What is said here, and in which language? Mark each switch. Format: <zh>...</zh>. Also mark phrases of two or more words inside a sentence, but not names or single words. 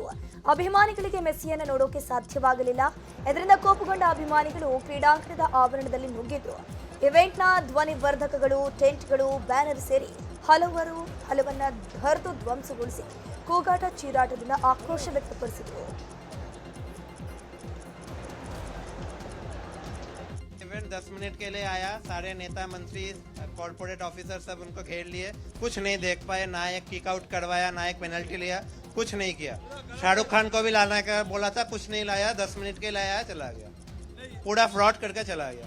<kn>ಅಭಿಮಾನಿಗಳಿಗೆ ಮೆಸ್ಸಿಯನ್ನು ನೋಡೋಕೆ ಸಾಧ್ಯವಾಗಲಿಲ್ಲ. ಇದರಿಂದ ಕೋಪಗೊಂಡ ಅಭಿಮಾನಿಗಳು ಕ್ರೀಡಾಂಗಣದ ಆವರಣದಲ್ಲಿ ನುಗ್ಗಿದ್ರು. ಇವೆಂಟ್ನ ಧ್ವನಿವರ್ಧಕಗಳು, ಟೆಂಟ್ಗಳು, ಬ್ಯಾನರ್ ಸೇರಿ ಹಲವನ್ನ ಹರಿದು ಧ್ವಂಸಗೊಳಿಸಿ ಕೂಗಾಟ ಚೀರಾಟದಿಂದ ಆಕ್ರೋಶ ವ್ಯಕ್ತಪಡಿಸಿದರು.</kn> <hi>इवेंट 10 मिनट के लिए आया, सारे नेता मंत्री</hi> <en>corporate officer</en> <hi>सब उनको घेर लिए, कुछ नहीं देख पाए, ना एक</hi> <en>kick out</en> <hi>करवाया, ना एक पेनल्टी लिया, कुछ नहीं किया। शाहरुख खान को भी लाना का बोला था, कुछ नहीं लाया, 10 मिनट के लिए आया, चला गया, पूरा फ्रॉड करके चला गया।</hi>